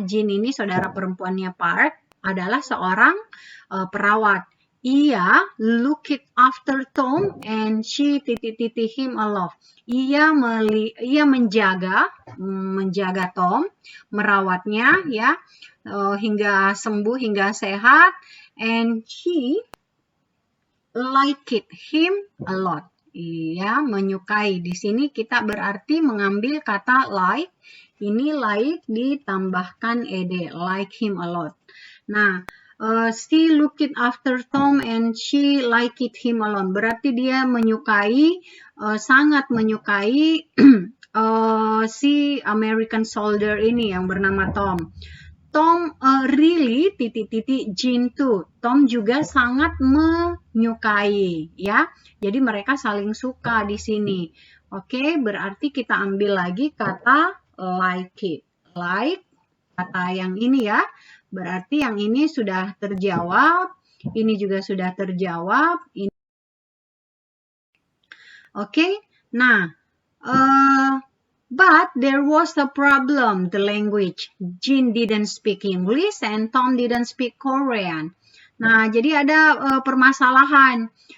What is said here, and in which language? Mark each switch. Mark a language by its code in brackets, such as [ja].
[id] Jean ini saudara perempuannya Park adalah seorang perawat. [en] Ia looked after Tom and she him a lot. [id] Ia menjaga Tom, merawatnya, ya, hingga sembuh, hingga sehat, [en] and he liked him a lot. [id] Ia menyukai. Di sini kita berarti mengambil kata like. Ini like ditambahkan ed, like him a lot. [en] Nah, she looked after Tom and she liked him a lot. [id] Berarti dia menyukai, sangat menyukai si American soldier ini yang bernama Tom. [en] Tom really Jean too. [id] Tom juga sangat menyukai, ya. Jadi mereka saling suka di sini. Oke, berarti kita ambil lagi kata like it. Like, kata yang ini, ya. Berarti yang ini sudah terjawab. Ini juga sudah terjawab. Oke, nah. [en] But there was a problem, the language. Jean didn't speak English and Tom didn't speak Korean. [id] Nah, jadi ada permasalahan.